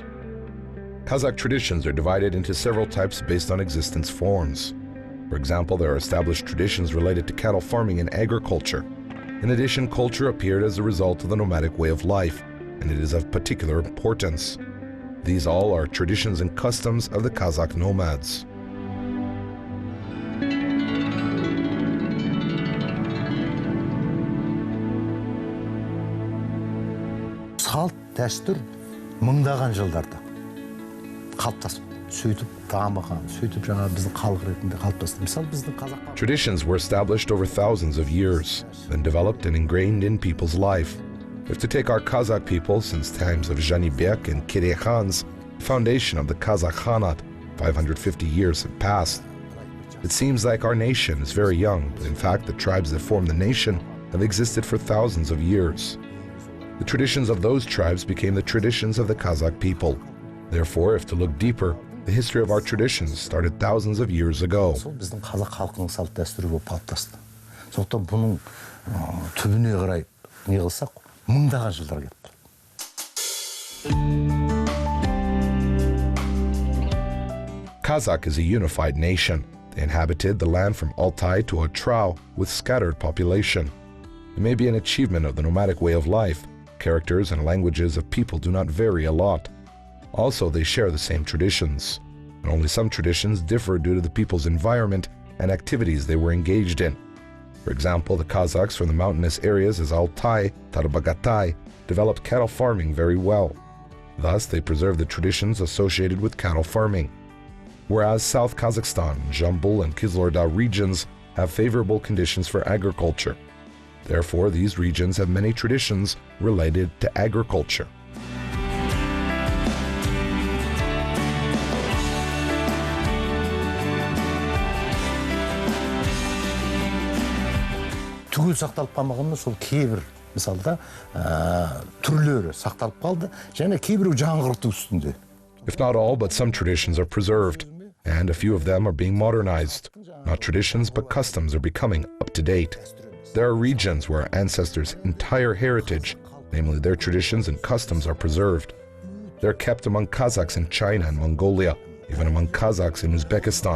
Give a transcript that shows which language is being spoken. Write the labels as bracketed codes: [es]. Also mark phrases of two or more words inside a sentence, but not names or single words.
[en] Kazakh traditions are divided into several types based on existence forms. For example, there are established traditions related to cattle farming and agriculture. In addition, culture appeared as a result of the nomadic way of life, and it is of particular importance. These all are traditions and customs of the Kazakh nomads. [kk] Салт, дәстүр мыңдаған жылдарда қалыптасып, сөйтіп дамыған, сөйтіп жаңа біздің халық ретінде қалыптасты. Мысалы біздің Қазаққа [en] Traditions were established over thousands of years, then developed and ingrained in people's life. If to take our Kazakh people since times of Jibek and Kire Khans, the foundation of the Kazakh Khanate, 550 years have passed. It seems like our nation is very young, but in fact the tribes that form the nation have existed for thousands of years. The traditions of those tribes became the traditions of the Kazakh people. Therefore, if to look deeper, the history of our traditions started thousands of years ago. [kk] біздің қазақ халқының салт дәстүрі болып қалыптасты. Сондықтан бұның түбіне қарай не қылсақ, мыңдаған жылдар кетті. [en] Kazakh is a unified nation. They inhabited the land from Altai to Otrau with scattered population. It may be an achievement of the nomadic way of life. Characters and languages of people do not vary a lot. Also, they share the same traditions. And only some traditions differ due to the people's environment and activities they were engaged in. For example, the Kazakhs from the mountainous areas as Altai, Tarbagatai, developed cattle farming very well. Thus, they preserved the traditions associated with cattle farming. Whereas South Kazakhstan, Jambul, and Kizloorda regions have favorable conditions for agriculture. Therefore, these regions have many traditions related to agriculture. [kk] Түгел сақталып қалмағанымен сол кейбір мысалда түрлері сақталып қалды, және кейбірі жаңғырту үстінде. [en] If not all, but some traditions are preserved, and a few of them are being modernized. Not traditions, but customs are becoming up to date. There are regions where our ancestors' entire heritage, namely their traditions and customs, are preserved. They're kept among Kazakhs in China and Mongolia, even among Kazakhs in Uzbekistan.